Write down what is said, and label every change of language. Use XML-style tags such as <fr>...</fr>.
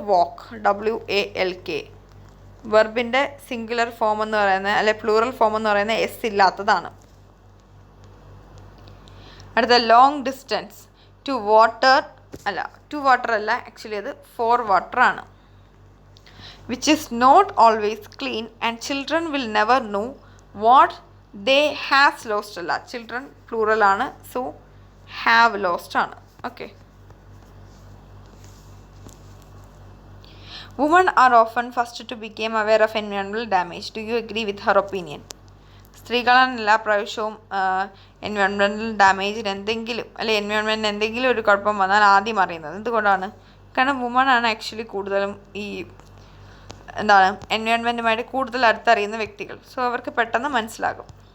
<ml>വാക്ക്, WALK. വെർബിൻ്റെ singular form എന്ന് പറയുന്നത് അല്ലെ പ്ലൂറൽ ഫോം എന്ന് പറയുന്നത് എസ് ഇല്ലാത്തതാണ്. അടുത്ത, ലോങ് ഡിസ്റ്റൻസ്. ടു വാട്ടർ അല്ല ആക്ച്വലി അത് ഫോർ വാട്ടർ ആണ്.</ml> <en>which is not always clean and children will never know what they has lost അല്ല, children plural ആണ്,</en> <ml>so have lost ആണ്.</ml> <en>Okay. Women are often first to become aware of environmental damage. Do you agree with her opinion?</en> <ml>സ്ത്രീകളാണ് എല്ലാ പ്രാവശ്യവും environmental ഡാമേജിന് എന്തെങ്കിലും അല്ലെങ്കിൽ എൻവയോൺമെൻറ്റിന് എന്തെങ്കിലും ഒരു കുഴപ്പം വന്നാൽ ആദ്യം അറിയുന്നത്. എന്തുകൊണ്ടാണ്? കാരണം വുമണാണ് ആക്ച്വലി കൂടുതലും ഈ എന്താണ് എൻവയോൺമെൻറ്റുമായിട്ട് കൂടുതൽ അടുത്തറിയുന്ന വ്യക്തികൾ. സോ അവർക്ക് പെട്ടെന്ന് മനസ്സിലാകും.</ml>